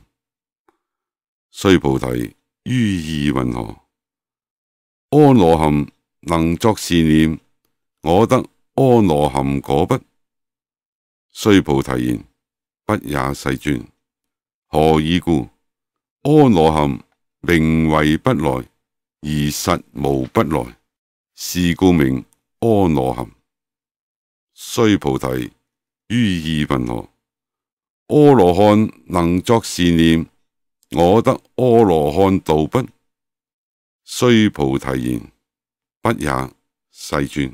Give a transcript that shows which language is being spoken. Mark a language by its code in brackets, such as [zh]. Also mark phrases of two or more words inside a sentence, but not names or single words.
[zh] 須菩提，於意云何？阿羅含能作是念：我得阿羅含果不？須菩提言：不也，世尊。何以故？阿羅含名為不來，而實無不來，是故名阿羅含。須菩提，於意云何？阿羅漢能作是念：我得阿羅漢道不？須菩提言： 不也，世尊。